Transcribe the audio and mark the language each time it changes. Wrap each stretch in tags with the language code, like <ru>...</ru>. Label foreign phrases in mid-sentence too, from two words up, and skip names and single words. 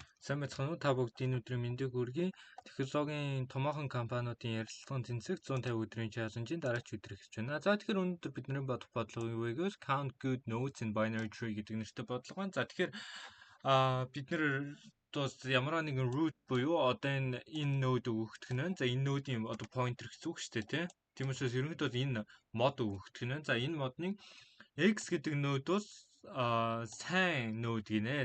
<mn>Сайн байцгаана уу? Та бүгдийн өдрийн мэндийг хүргэе. Технологийн томоохон компаниудын ярилцлагын тэнцэг 150 өдрийн чаленжийн дараач өдөр эхэлж байна. За тэгэхээр өнөөдөр бидний бодох бодлого юу вэ гэвэл</mn> <en>count good nodes in binary tree</en> <mn>гэдэг нэртэй бодлого байна. За тэгэхээр бид нэр тус ямар нэгэн root буюу одоо энэ node өгөгдөх нь. За энэ node-ийн одоо pointer гэсэн үг шүү дээ, тий. Тийм учраас ерөнхийдөө энэ мод өгөгдөх нь. За энэ модны x гэдэг нode-ус сайн нode гинэ.</mn>